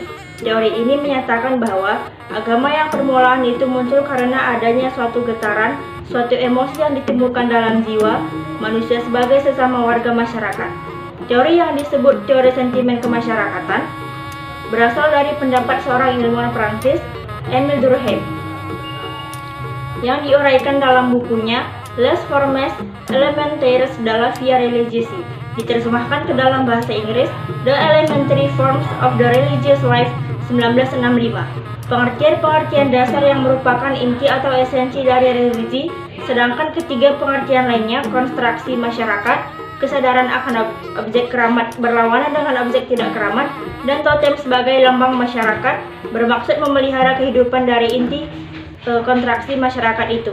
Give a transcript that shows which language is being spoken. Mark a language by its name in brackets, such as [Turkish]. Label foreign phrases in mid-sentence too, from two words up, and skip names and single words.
[Indonesian] Teori ini menyatakan bahwa agama yang permulaan itu muncul karena adanya suatu getaran, suatu emosi yang ditimbulkan dalam jiwa manusia sebagai sesama warga masyarakat. Teori yang disebut teori sentimen kemasyarakatan berasal dari pendapat seorang ilmuwan Prancis, Émile Durkheim, yang diuraikan dalam bukunya Les Formes élémentaires de la vie religieuse, diterjemahkan ke dalam bahasa Inggris The Elementary Forms of the Religious Life 1965. Pengertian-pengertian dasar yang merupakan inti atau esensi dari religi, sedangkan ketiga pengertian lainnya, konstruksi masyarakat, kesadaran akan objek keramat berlawanan dengan objek tidak keramat, dan totem sebagai lambang masyarakat, bermaksud memelihara kehidupan dari inti konstruksi masyarakat itu.